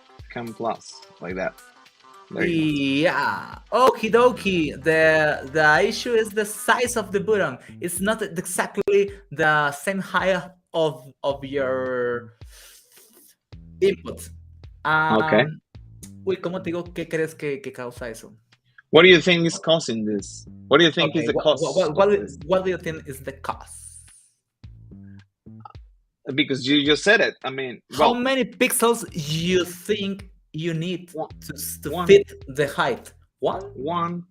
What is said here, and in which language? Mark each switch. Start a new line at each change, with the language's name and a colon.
English: Command Plus, like that. Yeah. Okie dokie. The issue is the size of the button. It's not exactly the same height of your input. Okay.
Spanish: Uy, ¿cómo te digo qué crees que causa eso?
English: What do you think is causing this? What do you think is the cause? What do you think is the cause? Because you just said it. I mean, how many pixels you think you need to fit the height? One?